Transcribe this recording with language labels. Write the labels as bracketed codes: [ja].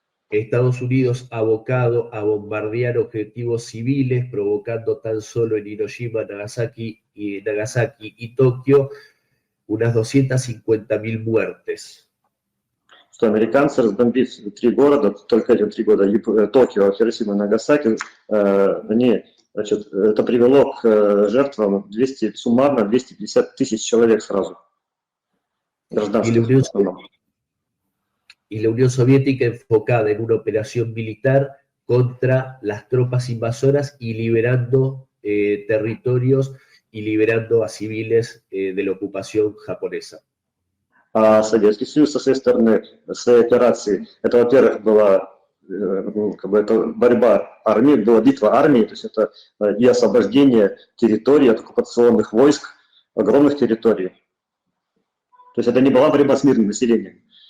[es] Estados Unidos abocado a bombardear objetivos civiles, provocando tan solo en Hiroshima, Nagasaki y Tokio unas 250.000 muertes. [ru] Что американцы, разбомбив 3 города, только эти 3 года, Токио, Хиросима, Нагасаки, это привело к жертвам суммарно 250 тысяч человек сразу. Гражданских. [es] Y la Unión Soviética enfocada en una operación militar contra las tropas invasoras y liberando territorios y liberando a civiles de la ocupación japonesa. [ru] А Советский Союз со своей стороны, своей операции, это, во-первых, была как бы это борьба армии, была битва армии, то есть это и освобождение территорий от оккупационных войск, огромных территорий. То есть это не была борьба с мирным населением.